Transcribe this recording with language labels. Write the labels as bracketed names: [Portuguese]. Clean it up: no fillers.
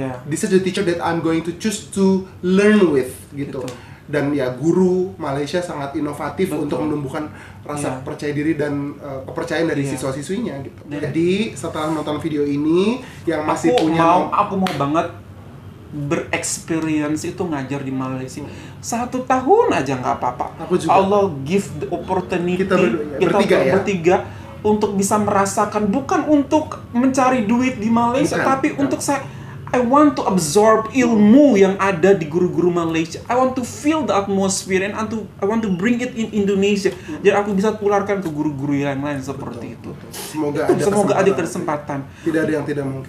[English] This is the teacher that I'm going to choose to learn with gitu. [Indonesian] Dan ya guru Malaysia sangat inovatif untuk menumbuhkan rasa percaya diri dan kepercayaan dari siswa-siswinya gitu. Jadi setelah nonton video ini yang masih aku mau banget bereksperience itu ngajar di Malaysia 1 tahun aja nggak apa-apa. Allah [English] give the opportunity [Indonesian] kita bertiga untuk bisa merasakan, bukan untuk mencari duit di Malaysia, tapi untuk [English] I want to absorb [Indonesian] ilmu yang ada di guru-guru Malaysia. [English] I want to feel the atmosphere and I want to bring it in Indonesia. [Indonesian] Jadi aku bisa tularkan ke guru-guru yang lain seperti itu. Semoga ada kesempatan. Tidak ada yang tidak mungkin.